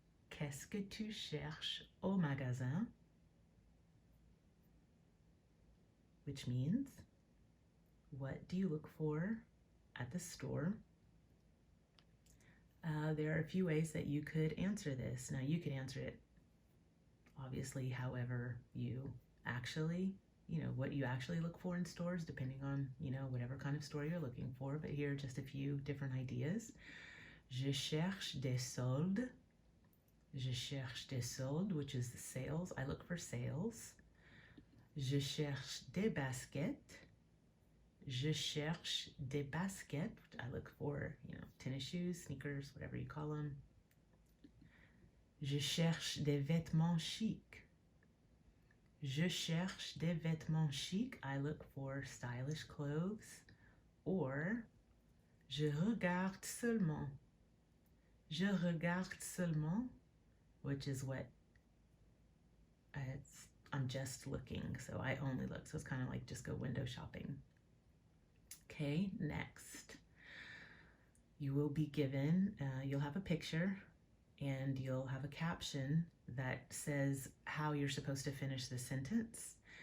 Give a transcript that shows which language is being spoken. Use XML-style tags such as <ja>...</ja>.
<fr>Qu'est-ce que tu cherches au magasin?</fr> <en>Which means, What do you look for at the store? There are a few ways that you could answer this. Now, you could answer it obviously however you actually, what you actually look for in stores, depending on, whatever kind of store you're looking for. But here are just a few different ideas.</en> <fr>Je cherche des soldes. Je cherche des soldes,</fr> <en>which is the sales. I look for sales.</en> <fr>Je cherche des baskets. Je cherche des baskets.</fr> <en>I look for, tennis shoes, sneakers, whatever you call them.</en> <fr>Je cherche des vêtements chic. Je cherche des vêtements chic.</fr> <en>I look for stylish clothes.</en> <fr>Or, je regarde seulement. Je regarde seulement,</fr> <en>which is what I'm just looking. So I only look. So it's kind of like just go window shopping. Okay, next. You will be given, you'll have a picture and you'll have a caption that says how you're supposed to finish the sentence.</en>